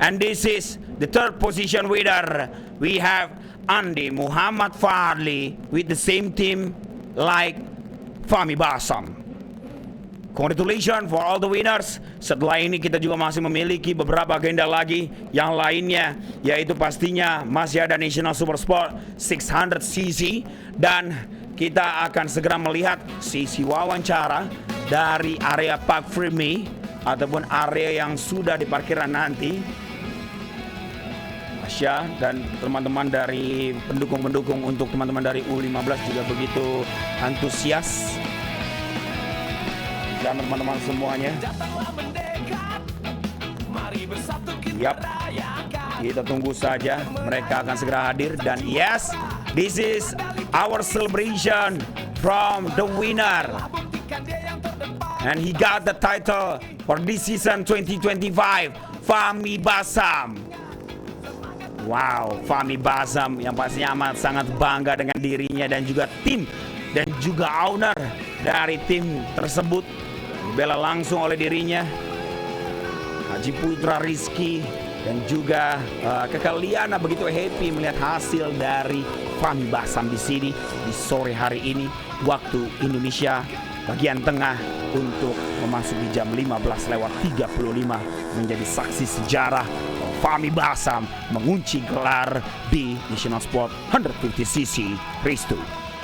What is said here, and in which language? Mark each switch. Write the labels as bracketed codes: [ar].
[en] And this is the third position winner. We have Andi Muhammad Fadli with the same team like Fahmi Basam. Congratulations for all the winners. [id] Setelah ini kita juga masih memiliki beberapa agenda lagi yang lainnya, yaitu pastinya masih ada National Super Sport 600cc, dan kita akan segera melihat sisi wawancara dari area Park Free ataupun area yang sudah diparkiran nanti. Asya dan teman-teman dari pendukung-pendukung untuk teman-teman dari U15 juga begitu antusias. Dan teman-teman semuanya. Yap, kita tunggu saja, mereka akan segera hadir. [en] Dan yes, this is our celebration from the winner, and he got the title for this season 2025, Fahmi Basam. [id] Wow, Fahmi Basam yang pastinya amat sangat bangga dengan dirinya dan juga tim dan juga owner dari tim tersebut dibela langsung oleh dirinya, Haji Putra Rizky, dan juga Kakak Liana begitu happy melihat hasil dari Fahmi Basam di sini di sore hari ini waktu Indonesia bagian tengah untuk memasuki jam 15:35 menjadi saksi sejarah Fahmi Basam mengunci gelar di National Sport 150cc Race 2.